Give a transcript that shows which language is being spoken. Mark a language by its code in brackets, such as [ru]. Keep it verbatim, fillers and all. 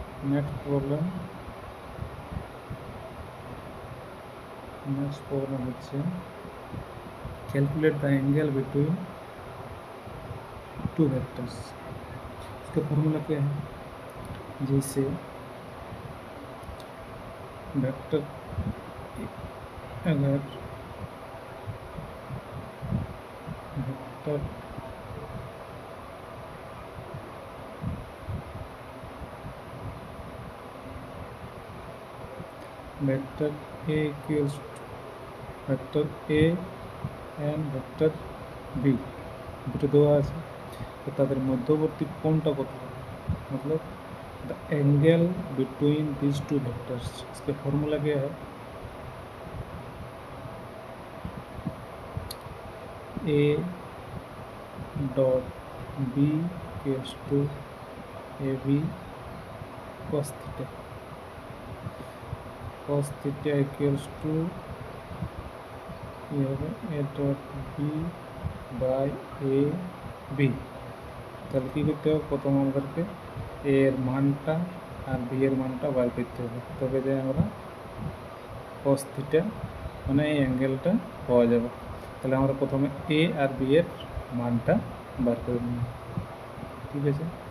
[bn] Next problem, next problem হচ্ছে [en] Calculate the angle between two vectors. [hi] इसका formula क्या है? जैसे वेक्टर अगर vector vector A equals [bn] vector A and vector B দুটো দেওয়া আছে, তো তাদের মধ্যবর্তী কোণটা কত হবে, মতলব [en] The angle between this two vectors. [hi] इसका फॉर्मूला क्या है? A dot B equals to A B cos theta, cos theta equals to ये होगा ए dot B by A B. [bn] তাহলে কী করতে হবে? প্রথম আমাদেরকে এ এর মানটা আর বি এর মানটা বার করতে হবে, তবে যে আমরা cos থিটা মানে এই অ্যাঙ্গেলটা পাওয়া যাবে। তাহলে আমরা প্রথমে এ আর বি এর মানটা বার করে নিই, ঠিক আছে।